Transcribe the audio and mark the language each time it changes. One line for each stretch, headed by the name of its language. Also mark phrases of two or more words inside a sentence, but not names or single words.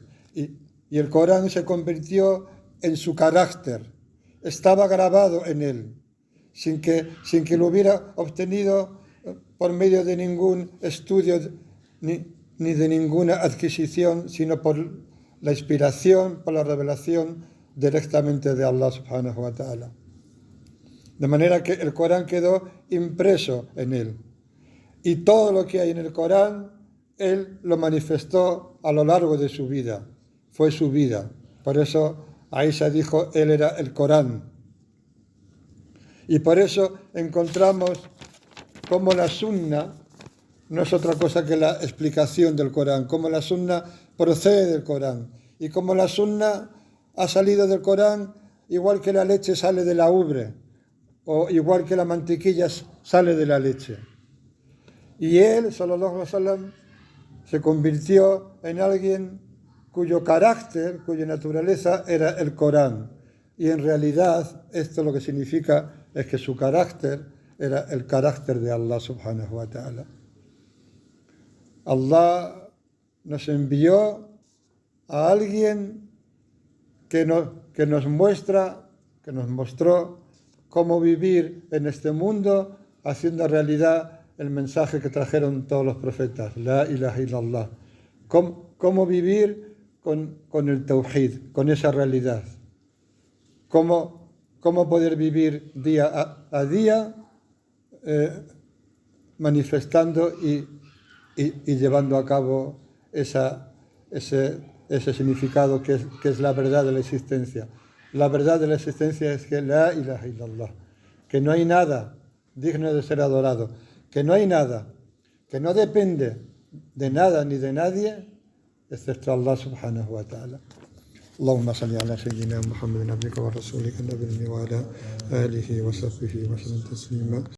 Spanish: Y el Corán se convirtió en su carácter. Estaba grabado en él, sin que lo hubiera obtenido por medio de ningún estudio ni de ninguna adquisición, sino por la inspiración, por la revelación directamente de Allah
Arabic: سبحانه وتعالى.
Spanish: De manera que el Corán quedó impreso en él. Y todo lo que hay en el Corán, él lo manifestó a lo largo de su vida. Fue su vida. Por eso Aisha dijo, él era el Corán. Y por eso encontramos como la sunna no es otra cosa que la explicación del Corán, cómo la sunna procede del Corán y cómo la sunna ha salido del Corán igual que la leche sale de la ubre o igual que la mantequilla sale de la leche. Y él,
Arabic: صلى الله عليه وسلم,
Spanish: se convirtió en alguien cuyo carácter, cuya naturaleza era el Corán. Y en realidad esto lo que significa es que su carácter era el carácter de Allah
Arabic: سبحانه وتعالى.
Spanish: Allah nos envió a alguien que nos mostró cómo vivir en este mundo haciendo realidad el mensaje que trajeron todos los profetas,
Arabic: لا إله إلا الله.
Spanish: Cómo vivir con el tawhid, con esa realidad. Cómo poder vivir día a día manifestando y llevando a cabo ese significado que es la verdad de la existencia. La verdad de la existencia es que
Arabic: لا إله إلا الله,
Spanish: que no hay nada digno de ser adorado, que no hay nada, que no depende de nada ni de nadie, excepto Allah
Arabic: سبحانه وتعالى. اللهم صل على سيدنا محمد عبدك ورسولك النبي وعلى آله وصحبه وسلم تسليما